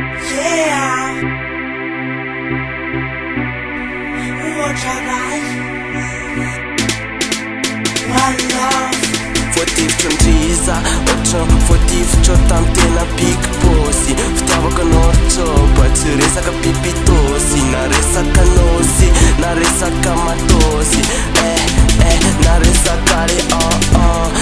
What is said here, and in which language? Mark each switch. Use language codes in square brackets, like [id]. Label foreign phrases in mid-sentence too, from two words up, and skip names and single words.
[en] Yeah. [mg] Ohatra iray. [en] One love. [mg] Voativitro ndriza, ohatra voativitro tamy tena [en] big boss. [mg] Fitiavako anao tropa, tsy resaka pipitosy, na resaka nosy, na resaka matosy. Eh, eh, na resaka re, ah, ah.